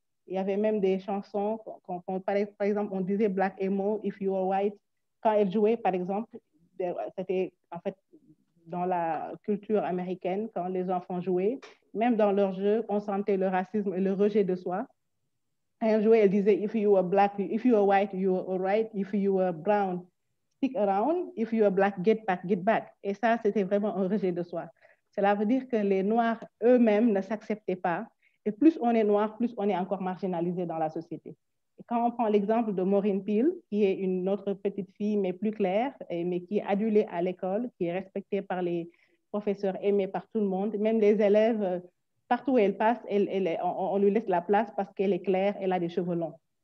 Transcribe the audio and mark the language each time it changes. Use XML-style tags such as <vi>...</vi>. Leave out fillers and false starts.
<fr>Il y avait même des chansons, par exemple, on disait Black Emo, If You Are White. Quand elle jouait, par exemple, c'était en fait dans la culture américaine, quand les enfants jouaient, même dans leurs jeux, on sentait le racisme et le rejet de soi. Elle jouait, elle disait,</fr> <en>if you are black, if you are white, you are right. If you are brown, stick around. If you are black, get back, get back.</en> <fr>Et ça, c'était vraiment un rejet de soi. Cela veut dire que les Noirs eux-mêmes ne s'acceptaient pas. Et plus on est noir, plus on est encore marginalisé dans la société. Et quand on prend l'exemple de Maureen Peel, qui est une autre petite fille, mais plus claire, mais qui est adulée à l'école, qui est respectée par les professeurs, aimée par tout le monde, même les élèves, partout où elle passe, on lui laisse la place parce qu'elle est claire, elle a des cheveux longs.</fr>